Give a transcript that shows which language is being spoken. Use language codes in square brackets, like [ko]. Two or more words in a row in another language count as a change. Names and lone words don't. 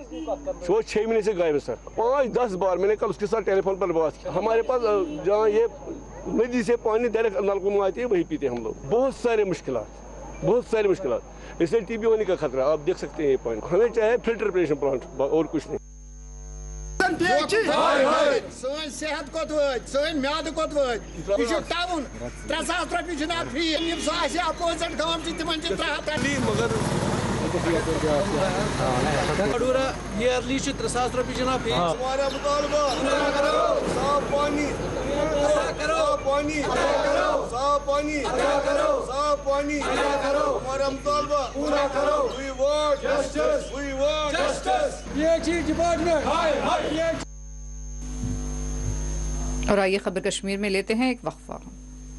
[hi] वो 6 महीने से गायब है सर। 5-10 बार मैंने कल उसके साथ टेलीफोन पर बात की। हमारे पास जहाँ ये नदी से पानी डायरेक्ट नलकों में आती है, वही पीते हम लोग। बहुत सारे मुश्किल, इससे TB होने का खतरा। आप देख सकते हैं ये पानी। हमें चाहे फिल्टर प्रेशर प्लांट और कुछ नहीं। [ks] सन सेहत कोत वत, सन म्याद कोत वत, यह टाउन 3000 रुपये जनाब फी। यम सह अपोजिट गांव तिमन 300 मगर चाडोरा ईयरली 3000 रुपये जनाब फी। [hi] हमारा मुतालबा पूरा करो। साफ पानी करो, पानी करो, साफ पानी करो, साफ पानी करो, हमारा मुतालबा पूरा करो। We want justice. We want justice. PHE डिपार्टमेंट हाय हाय। और आइए खबर कश्मीर में लेते हैं एक वक्फा।